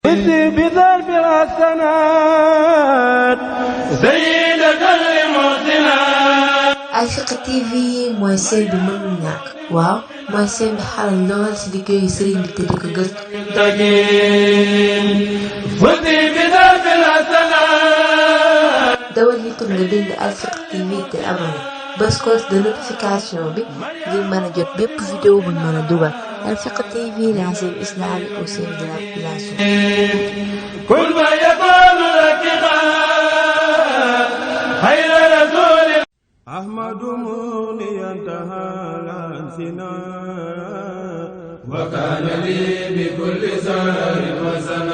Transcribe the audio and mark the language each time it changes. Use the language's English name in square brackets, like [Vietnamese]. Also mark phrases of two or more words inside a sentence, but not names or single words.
[Arabic] بذنب الحسنات زينة للمحسنات. [Wolof] Alfiqh TV mooy seen bi mënul ñàkk waaw mooy seen bi xaral lool ci liggéeyu sëriñ bi te di ko gëstu. dawal YouTube nga bind Alfiqh TV te abonné bës [French] cloche de notification [Wolof] bi ngir mën a jot bépp vidéo buñ mën a dugal. [French] Alfiqh TV, la chaîne islamique au service de la population. [Arabic] أحمد مغنيا تعالى سنا وكان لي بكل سهر وسنا.